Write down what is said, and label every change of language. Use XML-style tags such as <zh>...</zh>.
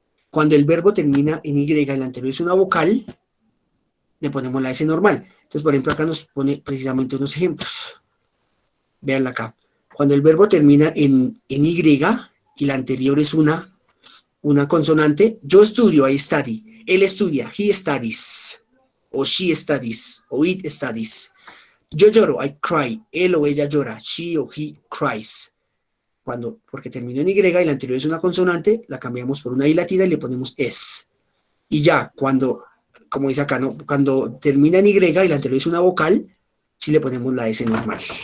<es>Cuando el verbo termina en Y y la anterior es una vocal, le ponemos la S normal. Entonces, por ejemplo, acá nos pone precisamente unos ejemplos. Veanla acá. Cuando el verbo termina en Y y la anterior es una consonante, yo estudio,</es> <en>I study.</en> <es>Él estudia,</es> <en>he studies. O she studies, o it studies.</en> <es>Yo lloro,</es> <en>I cry.</en> <es>Él o ella llora,</es> <en>she o he cries.</en> <es>Porque terminó en Y y la anterior es una consonante, la cambiamos por una I latina y le ponemos es. Y ya, como dice acá, ¿no? Cuando termina en Y y la anterior es una vocal, sí le ponemos la S normal.</es>